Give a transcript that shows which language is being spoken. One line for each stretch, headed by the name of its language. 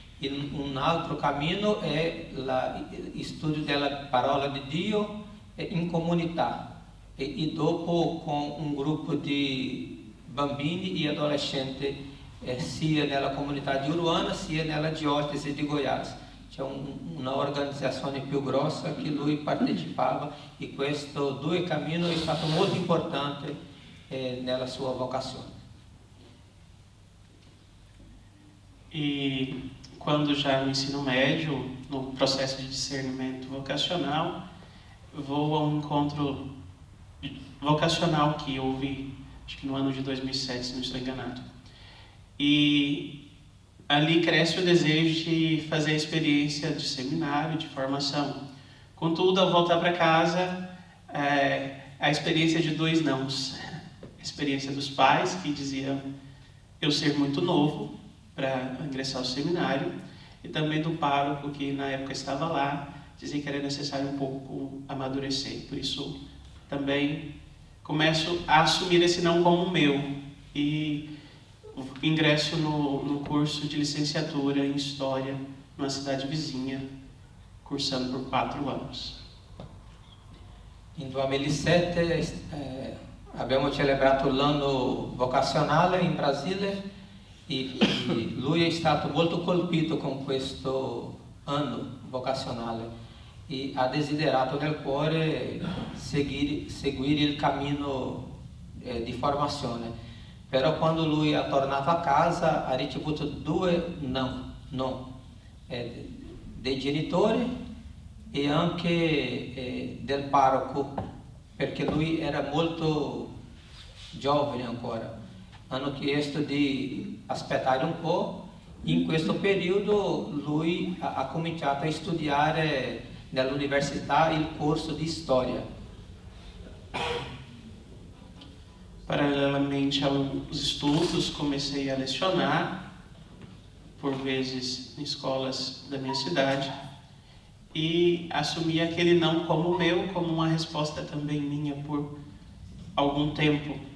Italian: Un altro cammino è lo studio della parola di Dio in comunità e dopo con un gruppo di bambini e adolescenti sia nella comunità di Uruana sia nella diocesi di Goiás. C'è una organizzazione più grossa che lui partecipava, e questo due cammino è stato molto importante nella sua vocazione.
Portuguese: E quando já no ensino médio, no processo de discernimento vocacional, vou a um encontro vocacional que houve, acho que no ano de 2007, se não estou enganado. E ali cresce o desejo de fazer a experiência de seminário, de formação. Contudo, ao voltar para casa, a experiência de dois nãos. A experiência dos pais, que diziam eu ser muito novo para ingressar ao seminário, e também do pároco, que na época estava lá, dizia que era necessário um pouco amadurecer. Por isso, também começo a assumir esse não como meu, e ingresso no curso de licenciatura em História, numa cidade vizinha, cursando por 4 anos.
Italian: In 2007 abbiamo celebrato l'anno vocazionale in Brasile e lui è stato molto colpito con questo anno vocazionale e ha desiderato nel cuore seguire il cammino di formazione. Però quando lui è tornato a casa ha ricevuto due no dei genitori e anche del parroco, perché lui era molto giovane ancora. Hanno chiesto di aspettare un po'. In questo periodo lui ha cominciato a studiare nell'università il corso di storia.
Portuguese: Paralelamente aos estudos, comecei a lecionar, por vezes em escolas da minha cidade, e assumi aquele não como meu, como uma resposta também minha por algum tempo.